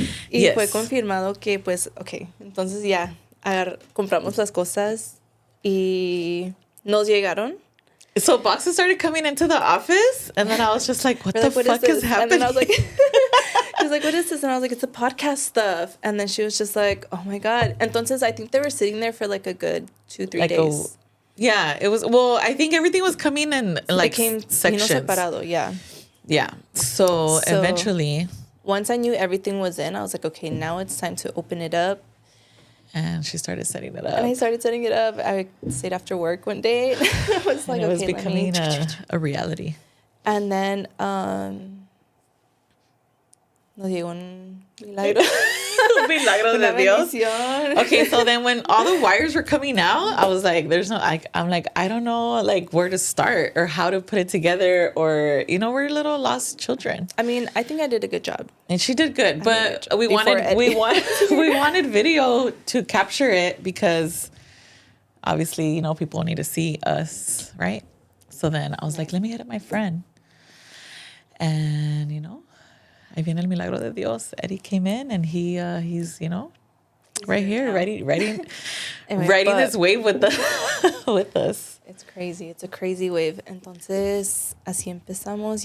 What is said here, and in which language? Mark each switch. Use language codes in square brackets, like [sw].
[es] Y fue confirmado que, pues, okay. Entonces ya compramos las cosas y nos llegaron. [en] So boxes started coming into the office, and then I was just like, what the fuck is happening? And then I was like, she was like, what is this? And I was like, it's a podcast stuff. And then she was just like, oh my God. Entonces, I think they were sitting there for like a good 2-3 days. Yeah, it was, well, I think everything was coming in like sections. [es] Separado, yeah. [en] Yeah. So eventually. Once I knew everything was in, I was like, okay, now it's time to open it up. And she started setting it up. And I started setting it up. I stayed after work one day. I was like, and it was becoming a reality. [es] And then nos llegó un milagro. Un milagro de Dios. [en] Okay, so then when all the wires were coming out, I was like, I'm like, I don't know like where to start or how to put it together, or we're little lost children. I mean, I think I did a good job. And she did good, but we wanted video to capture it because obviously, people need to see us, right? So then I was like, let me get it my friend. [es] And ahí viene el milagro de Dios. [en] Eddie came in and he's right here, writing this wave with us. It's crazy. It's a crazy wave. [es] Entonces, así empezamos.